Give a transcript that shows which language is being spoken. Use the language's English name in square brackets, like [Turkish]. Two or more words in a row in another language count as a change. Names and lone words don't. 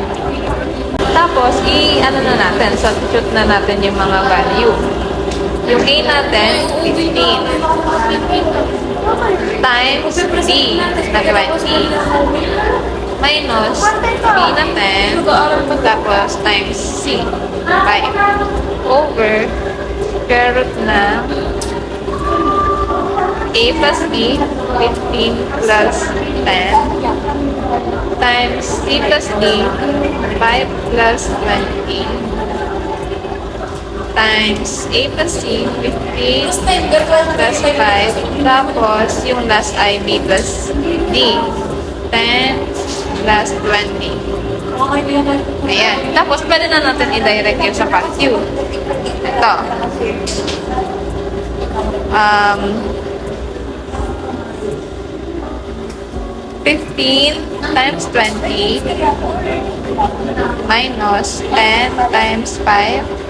[Filipino] Tapos, ano na natin, substitute na natin yung mga value. Yung A natin, 15. [English] Times D [Filipino] na 20. [English] Minus B na 10. Tapos times C, 5. Over square root na A plus B, 15 plus 10. Times C plus D, 5 plus 20. Times A plus C, 15 plus 5. [Filipino] Tapos, yung last ay [English] B plus D, 10 plus 20. [Filipino] Ayan. Tapos, pwede na natin i-direct yun sa value. Ito. [English] 15 times 20 minus 10 times 5